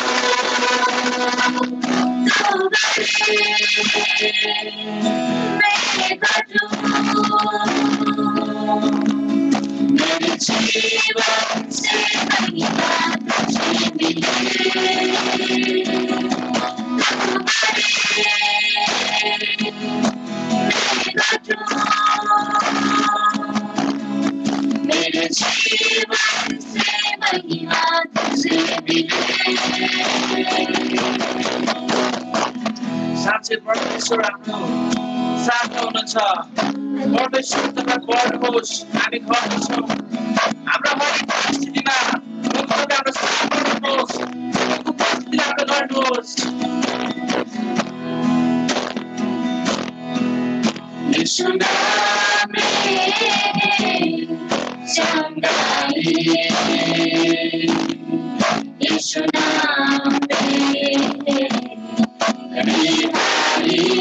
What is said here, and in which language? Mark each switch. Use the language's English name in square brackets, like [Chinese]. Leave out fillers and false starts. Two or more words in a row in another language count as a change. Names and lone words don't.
[Hindi] तू बढ़े मैं घटूं, मेरे जीवन से वही बात तुझे मिले। तू बढ़े मैं घटूं, मेरे जीवन से वही बात तुझे मिले। [Nepali] साँच्चै परमेश्वर आफ्नो साथ हुनुहुन्छ। परमेश्वर तपाईँ बढ्नुहोस्, हामी गर्दछौँ। हाम्रो हरेक परिस्थितिमा तपाईँ हाम्रो साथ गर्नुहोस्, उपस्थिति हाम्रो गर्नुहोस्। [Hindi] यीशु नाम में चंगाई, यीशु नाम में रिहाई,